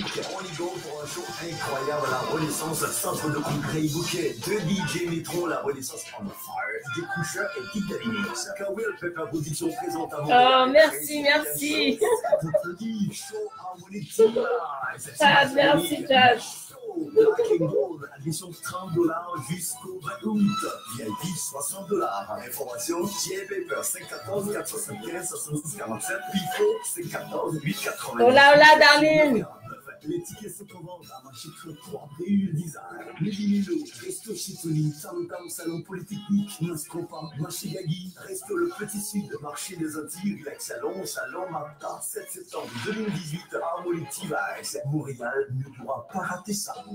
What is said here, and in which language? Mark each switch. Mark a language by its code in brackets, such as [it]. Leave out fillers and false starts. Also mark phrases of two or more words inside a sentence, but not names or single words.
[fr] On y go pour un show incroyable à la Renaissance, centre de congrès bouquet. Deux DJ mettront la Renaissance [en] on fire. [fr] Des coucheurs et petites d'animation. Kawil Pepper Production présente à vous. Oh, merci, merci. Show Harmonique TV. Chad, merci, Chad. Black and Gold, admission $30 jusqu'au 20 août. VIP $60. Information, J. Paper 514 475 72 47. Pifo 514 880. [es] Hola, hola, darling. [fr] Les tickets sont en vente à marché 33, BU Design, Milo, Resto Chitoni, Tam Tam, Salon Polytechnique, Nascopa, Marché Gagui, Resto Le Petit Sud, Marché des Antilles, Relax Salon Martin, 7 septembre 2018, Harmonique TV, Montréal ne doit pas rater ça.